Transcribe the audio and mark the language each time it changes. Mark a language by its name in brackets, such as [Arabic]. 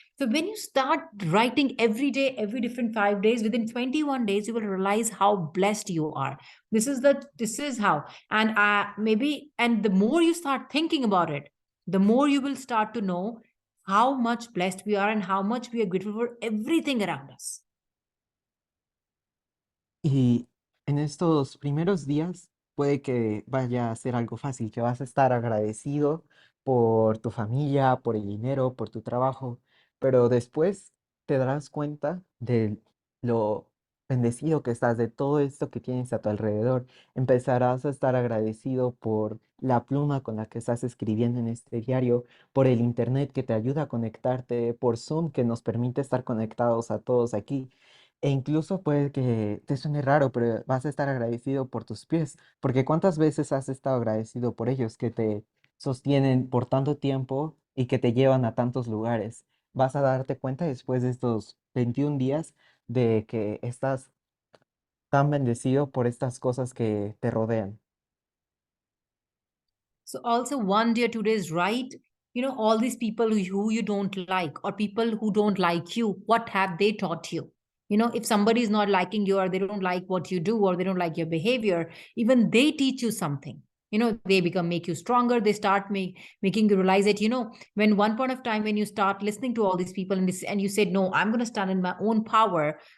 [English] So when you start writing every day, every different 5 days, within 21 days, you will realize how blessed you are. This is how. And maybe, and the more you start thinking about it, the more you will start to know how much blessed we are and how much we are grateful for everything around us. [Spanish] Y en estos primeros días puede que vaya a ser algo fácil, que vas a estar agradecido por tu familia, por el dinero, por tu trabajo, pero después te darás cuenta de lo bendecido que estás, de todo esto que tienes a tu alrededor. Empezarás a estar agradecido por la pluma con la que estás escribiendo en este diario, por el internet que te ayuda a conectarte, por Zoom que nos permite estar conectados a todos aquí. E incluso puede que te suene raro, pero vas a estar agradecido por tus pies, porque ¿cuántas veces has estado agradecido por ellos que te sostienen por tanto tiempo y que te llevan a tantos lugares? Vas a darte cuenta después de estos 21 días de que estás tan bendecido por estas cosas que te rodean. [English] So also 1 day or 2 days, write, all these people who you don't like, or people who don't like you, what have they taught you? If somebody is not liking you, or they don't like what you do, or they don't like your behavior, even they teach you something. They make you stronger. They start making you realize that, when one point of time when you start listening to all these people, and you said, no, I'm going to stand in my own power.